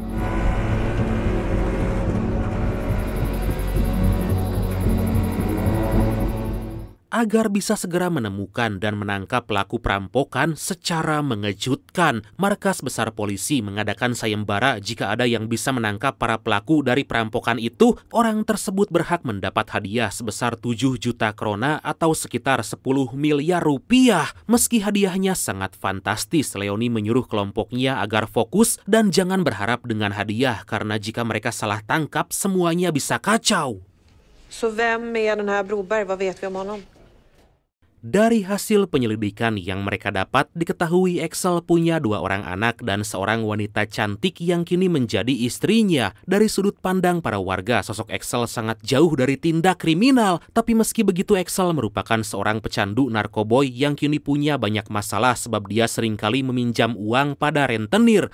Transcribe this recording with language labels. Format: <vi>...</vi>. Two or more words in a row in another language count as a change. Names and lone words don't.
<id>Agar bisa segera menemukan dan menangkap pelaku perampokan secara mengejutkan, markas besar polisi mengadakan sayembara jika ada yang bisa menangkap para pelaku dari perampokan itu, orang tersebut berhak mendapat hadiah sebesar 7 juta krona atau sekitar 10 miliar rupiah. Meski hadiahnya sangat fantastis, Leonie menyuruh kelompoknya agar fokus dan jangan berharap dengan hadiah karena jika mereka salah tangkap semuanya bisa kacau.</id> <sv>Så vem är den här Broberg? Vad vet vi om honom?</sv> <id>Dari hasil penyelidikan yang mereka dapat, diketahui Excel punya 2 orang anak dan seorang wanita cantik yang kini menjadi istrinya. Dari sudut pandang para warga, sosok Excel sangat jauh dari tindak kriminal. Tapi meski begitu, Excel merupakan seorang pecandu narkoboy yang kini punya banyak masalah sebab dia seringkali meminjam uang pada rentenir.</id>